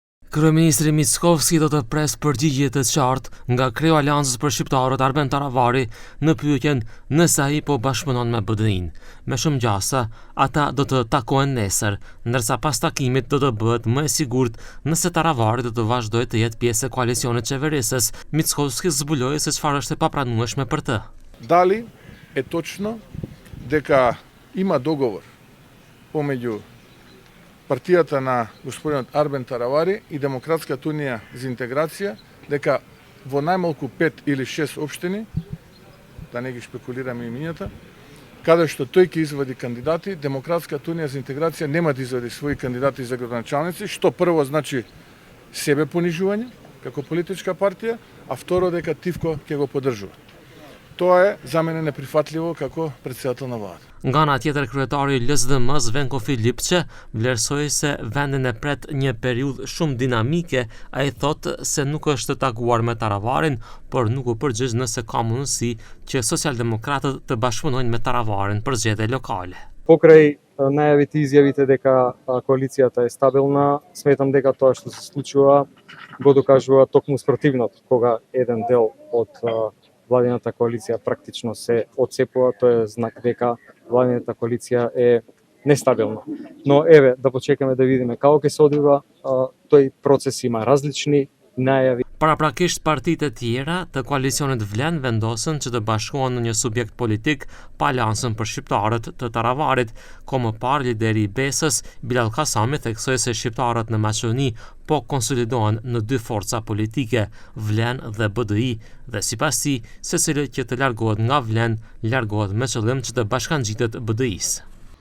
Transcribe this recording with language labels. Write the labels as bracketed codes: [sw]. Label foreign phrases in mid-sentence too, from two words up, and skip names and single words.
[sq] Kryeministri Mickovski do të pres përgjigje të qartë nga kreu Aleancës për shqiptarët Arben Taravari në pyetjen nëse ai po bashkëpunon me BDI-n. Me shumë gjasa, ata do të takohen nesër, ndërsa pas takimit do të bëhet më e sigurt nëse Taravari do të vazhdojë të jetë pjesë e koalicionit qeverisës. Mickovski zbuloi se çfarë është e papranueshme për të. [mk] Дали е точно дека има договор помеѓу партијата на господинот Арбен Таравари и Демократската унија за интеграција, дека во најмалку 5 или 6 општини, да не ги шпекулираме имињата, каде што тој ќе извади кандидати, Демократската унија за интеграција нема да извади своји кандидати за градоначалници, што прво значи себе понижување како политичка партија, а второ дека Тивко ќе го поддржува. Тоа е за мене неприфатливо како председател на владата. [sq] Nga ana tjetër, kryetari i LSDM-s Venko Filipçe vlerësoi se vendin e pret një periudhë shumë dinamike. Ai thotë se nuk është të takuar me Taravarin, por nuk u përgjigj nëse ka mundësi që socialdemokratët të bashkëpunojnë me Taravarin për zgjedhje lokale. [mk] Покрај најавите и изјавите дека коалицијата е стабилна, сметам дека тоа што се случува го докажува токму спротивното, кога еден дел од владината коалиција практично се отцепува, тоа е знак дека владината коалиција е нестабилна. Но еве, да почекаме да видиме како ќе се одвива тој процес, има различни најави. [sq] Paraprakisht partitë e tjera të koalicionit Vlen vendosën që të bashkohen në një subjekt politik pa aleancën për shqiptarët të Taravarit. Më parë, lideri i BES-s, Bilal Kasami, theksoi se shqiptarët në Maqedoni po konsolidohen në dy forca politike, Vlen dhe BDI, dhe sipas tij, secili që të largohet nga Vlen, largohet me qëllim që të bashkangjitet BDI-s.